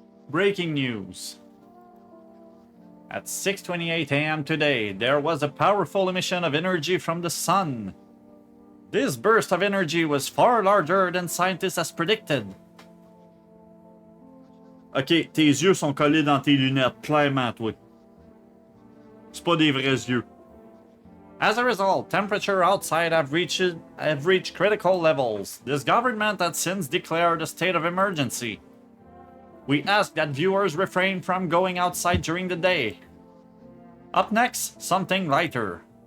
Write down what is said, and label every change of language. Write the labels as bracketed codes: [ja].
[en] Breaking news. At 6:28 a.m. today, there was a powerful emission of energy from the sun. This burst of energy was far larger than scientists has predicted. [fr] Ok, tes yeux sont collés dans tes lunettes, clairement, toi. C'est pas des vrais yeux. [en] As a result, temperature outside have reached critical levels. This government has since declared a state of emergency. We ask that viewers refrain from going outside during the day. Up next, something lighter.